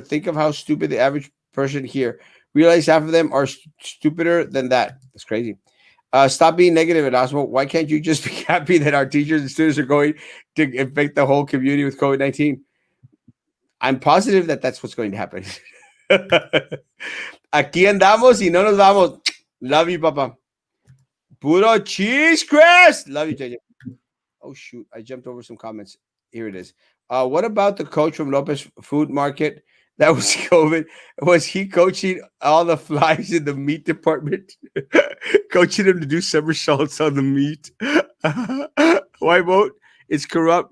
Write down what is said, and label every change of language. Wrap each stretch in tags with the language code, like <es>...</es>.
<en>Think of how stupid the average person here. Realize half of them are stupider than that. That's crazy. Stop being negative, Erasmo. Why can't you just be happy that our teachers and students are going to infect the whole community with COVID-19? I'm positive that that's what's going to happen.</en> <es>Aquí andamos y no nos vamos.</es> <en>Love you, Papa. Puro cheese, Chris. Love you, JJ. Oh shoot, I jumped over some comments. Here it is. What about the coach from Lopez Food Market that was COVID? Was he coaching all the flies in the meat department? Coaching them to do somersaults on the meat. Why vote? It's corrupt.</en>